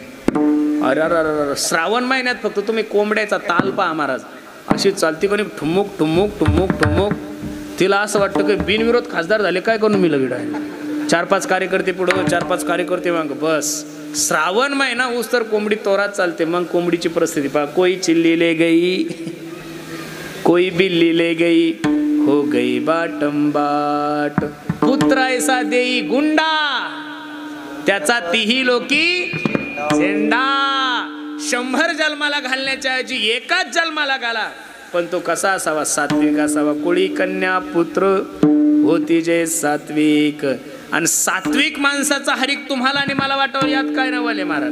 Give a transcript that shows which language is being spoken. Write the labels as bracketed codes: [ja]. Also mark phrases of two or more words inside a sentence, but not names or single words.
[mr] अरे अरे श्रावण महिन्यात फक्त तुम्ही कोंबड्याचा ताल पहा महाराज. अशी चालती कोणी ठुमुक ठुमुक ठुमुक ठुमुक. तिला असं वाटतं की बिनविरोध खासदार झाले काय करून मी लगेच. 4-5 कार्यकर्ते पुढं, 4-5 कार्यकर्ते मग बस. श्रावण महिना उस तर कोंबडी तोरात चालते. मग कोंबडीची परिस्थिती पहा. [hi] कोई चिल्ली ले गई, कोई बिल्ली ले गई, हो गई बाटम बाट. [mr] पुत्र ऐसा देई गुंडा, त्याचा तिही लोकी झेंडा. 100 जन्माला घालण्याच्या ऐवजी एकाच जन्माला घाला. पण तो कसा असावा? सात्विक असावा. कोळी कन्या पुत्र होती जे सात्विक. आणि सात्विक माणसाचा हरिक तुम्हाला आणि मला वाटावं यात काय नवले महाराज.